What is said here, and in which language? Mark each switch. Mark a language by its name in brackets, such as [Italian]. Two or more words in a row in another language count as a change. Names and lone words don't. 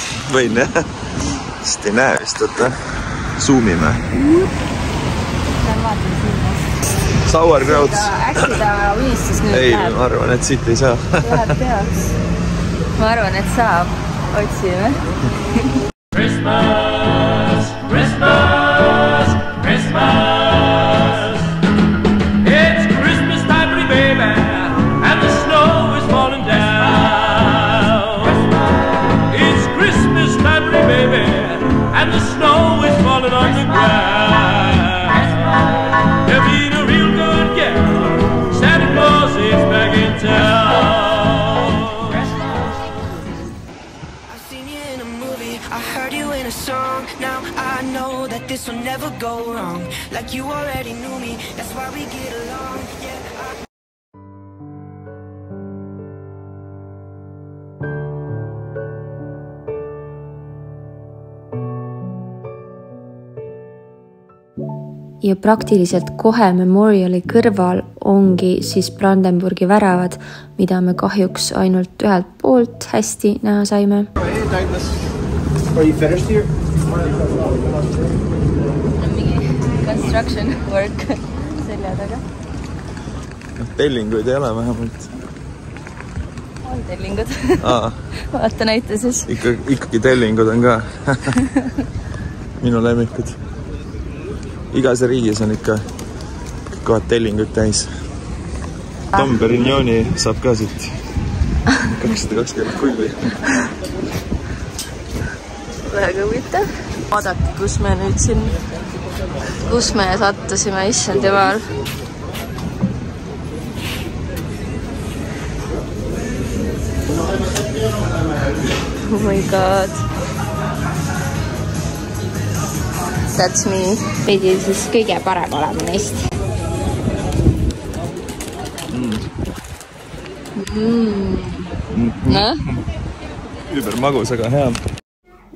[Estonian] Võin, jah? Sest ei näe vist, võtta. Zoomime. Lähen vaatan sinna. Sauerkrauts. Äkki ta unistus nüüd ei, läheb? ma arvan, et siit ei saa. Peaks. Ma arvan, et saab. Otsime. [English] Christmas, Christmas, Christmas. It's Christmas time, pretty baby, and the snow is falling down. It's Christmas time, pretty baby, and the snow is falling on the ground. You've been a real good girl, Santa Claus is back in town. I've seen you in a movie, I heard you in a song. Now I know that this will never go wrong. Like you already knew me, that's why we get along. Yeah. [Estonian] Ja praktiliselt kohe Memoriali kõrval ongi siis Brandenburgi väravad, mida me kahjuks ainult ühelt poolt hästi näha saime. [English] Construction work [Estonian] selja taga. Tellinguid ei ole vähemalt. On tellingud. Vaata näite siis. Ikkagi tellingud on ka. Minu lemmikud. Igas riigis on ikka kohad tellingud täis. Tom Perignoni saab ka siit 220 kulli. Väga huvitav. Vaadake, kus me nüüd siin, kus me sattusime, issand jumal. [English] Oh my god. That's me. [Estonian] Pidi siis kõige parem olema neist. No? Ülber magus, aga hea.